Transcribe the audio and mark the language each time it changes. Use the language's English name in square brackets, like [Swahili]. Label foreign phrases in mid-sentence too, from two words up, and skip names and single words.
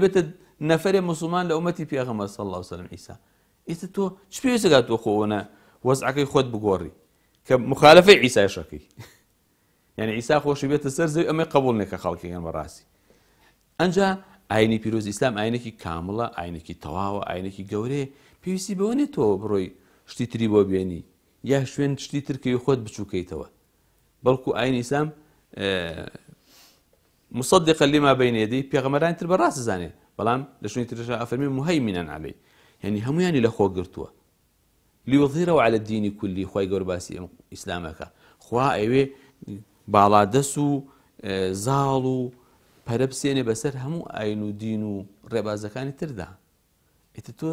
[Central Kurdish] بێتە نەفەرێ موسڵمان لە ئومەتی پێغەمبەر [Arabic] صلی الله علیه وسلم [Central Kurdish] عیسا ئێستا تۆ چ پێویستە تۆ خۆوەنە وەزعەکەی خۆت بگۆڕی کە مخالفەی عیسای شەکەی یعنی عیسا خۆشی بێتە سەر زەوی ئەمەی قبوڵ نێ کە خەڵکیان بەڕاستی ئەنجا ئاینی پیرۆز ئیسلام ئاینێکی کامڵە ئاینێکی تەواوە ئاینێکی گەورەیە پێویستی بەوە نێت تۆ بڕۆی شتی تری بۆ بێنی یا شوێن شتی ترکەوی خۆت بچووکەیتەوە بەڵکو ئاینی ئیسلام [Arabic] مصدقا لما بين يديه [Central Kurdish] پێغەمبەرانی تر بەڕاست زانێ بەڵام لە شوێنی ترشا ئەفەرمێ [Arabic] مهەیمینەن عەلەیه [Central Kurdish] یعنی هەموویانی لە خۆ گرتووە [Arabic] لیوظهیرەهو عەلە الدینی کولی [Central Kurdish] خوای گەورە باسی ئەم ئیسلامەکە خوا ئەوێ باڵادەس و زاڵ و پەرە بسێنێ بەسەر هەموو ئاین و دین و ڕێبازەکانی تردا ئێتە تۆ